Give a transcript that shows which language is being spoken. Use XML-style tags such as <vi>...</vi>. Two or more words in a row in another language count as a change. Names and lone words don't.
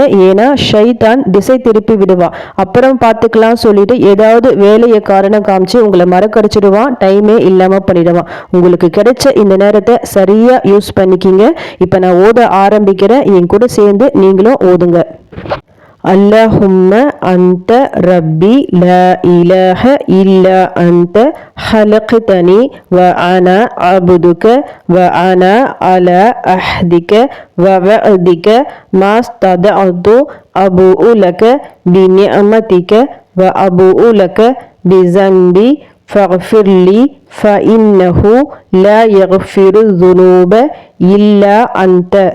<ta>ஏன்னா ஷைத்தான் திசை திருப்பி விடுவான். அப்புறம் பார்த்துக்கலாம் சொல்லிட்டு ஏதாவது வேலையை காரணம் காமிச்சு உங்களை மறக்கடிச்சிடுவான். டைமே இல்லாம பண்ணிடுவான். உங்களுக்கு கிடைச்ச இந்த நேரத்தை சரியா யூஸ் பண்ணிக்கிங்க. இப்ப நான் ஓத ஆரம்பிக்கிறேன். என் கூட சேர்ந்து நீங்களும் ஓதுங்க.</ta> <ar>اللهم أنت ربي لا إله إلا أنت خلقتني وأنا عبدك وأنا على عهدك ووعدك ما استطعت أبوء لك بنعمتك وأبوء لك بذنبي فاغفر لي فإنه لا يغفر الذنوب إلا أنت</ar>